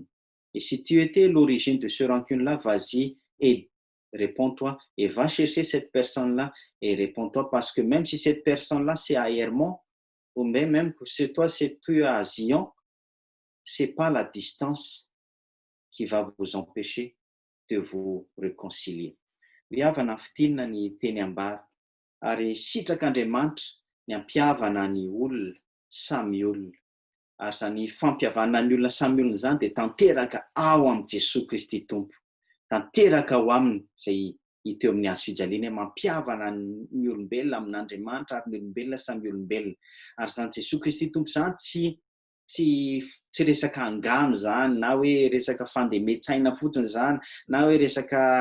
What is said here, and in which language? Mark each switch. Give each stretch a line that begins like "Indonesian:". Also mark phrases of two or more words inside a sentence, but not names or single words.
French: Et si tu étais l'origine de ce rancune-là, vas-y et réponds-toi et va chercher cette personne-là et réponds-toi parce que même si cette personne-là, c'est à Hermont, ou même si toi, c'est plus à Zion, c'est pas la distance qui va vous empêcher de vous réconcilier.
Malagasy: Viavana fitinina ny teny ambara ary sitrak'Andriamanitra ny ampiavana ny olona samy olona ary zany fampiavana ny olona samy olona zany dia tanteraka ao amin'ny Jesosy Kristy Tompo, tanteraka ao aminy izay hita eo amin'ny hazo fijaliana mampiavana ny olombelona amin'Andriamanitra ary ny olombelona samy olombelona ary zany Jesosy Kristy Tompo zany tsy resaka angano zany na hoe resaka fandemetsahina fotsiny zany na hoe resaka